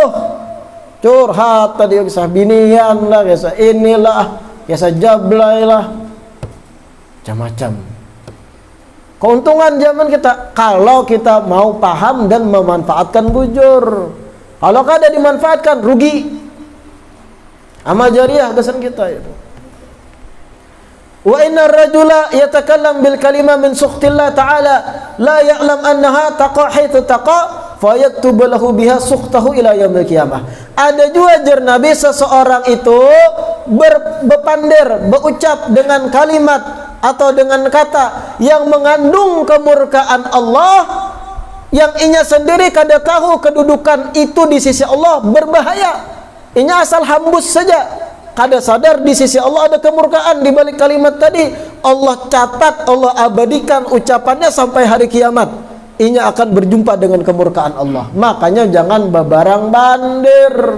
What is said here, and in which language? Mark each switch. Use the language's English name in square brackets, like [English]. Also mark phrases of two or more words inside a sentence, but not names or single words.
[Banjar] Curhat tadi kisah binian lah, kisah inilah, kisah jablay lah. Macam-macam. Keuntungan zaman kita kalau kita mau paham dan memanfaatkan bujur. Kalau kada dimanfaatkan rugi. Amal jariah kesan kita itu. [Arabic] وإن الرجل يتكلم بالكلمة من سخط الله تعالى لا يعلم أنها تقع حيث تقع فيكتب له بها سخطه إلى يوم القيامة. [Banjar] Ada juga jar Nabi, seseorang itu berpander, berucap dengan kalimat atau dengan kata yang mengandung kemurkaan Allah, yang inya sendiri kada tahu kedudukan itu di sisi Allah berbahaya. Inya asal hambus saja, kada sadar di sisi Allah ada kemurkaan di balik kalimat tadi. Allah catat, Allah abadikan ucapannya sampai hari kiamat. Inya akan berjumpa dengan kemurkaan Allah. Makanya jangan babarang bandir.